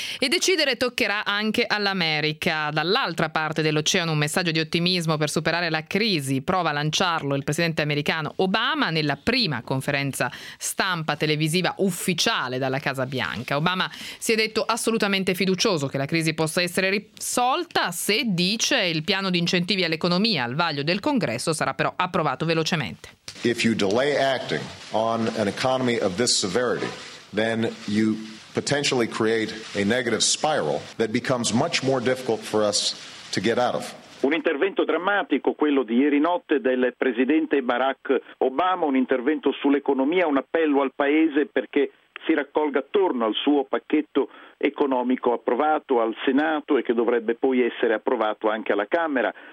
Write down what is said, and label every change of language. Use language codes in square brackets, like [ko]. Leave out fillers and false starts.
[it] E decidere toccherà anche all'America. Dall'altra parte dell'oceano un messaggio di ottimismo per superare la crisi prova a lanciarlo il presidente americano Obama nella prima conferenza stampa televisiva ufficiale dalla Casa Bianca. Obama si è detto assolutamente fiducioso che la crisi possa essere risolta se, dice, il piano di incentivi all'economia al vaglio del Congresso sarà però approvato velocemente. [en] If you delay acting on an economy of this severity, then you potentially create a negative spiral that becomes much more difficult for us to get out of. [it] Un intervento drammatico, quello di ieri notte del presidente Barack Obama, un intervento sull'economia, un appello al paese perché si raccolga attorno al suo pacchetto economico approvato al Senato e che dovrebbe poi essere approvato anche alla Camera.